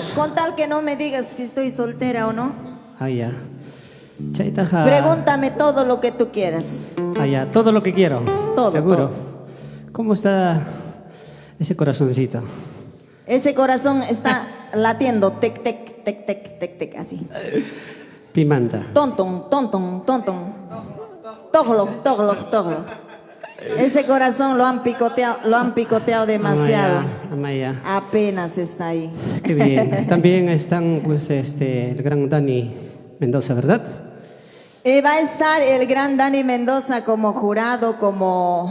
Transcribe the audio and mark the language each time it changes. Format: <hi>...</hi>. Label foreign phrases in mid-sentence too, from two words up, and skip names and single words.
<es>con tal que no me digas que estoy soltera o no. Ah, ya. Chaitaja. Pregúntame todo lo que tú quieras. Ah, ya. Todo lo que quiero. Todo, Seguro. todo. ¿Cómo está ese corazoncito? Ese corazón está latiendo, tec, tec, tec, tec, tec, tec, así. Pimanta. Tontón, tontón, tontón. Tóglo, tóglo, tóglo. Ese corazón lo han picoteado demasiado. Amaya. Apenas está ahí. Qué bien. También están, pues, el gran Dani Mendoza, ¿verdad? Va a estar el gran Dani Mendoza como jurado, como...</es>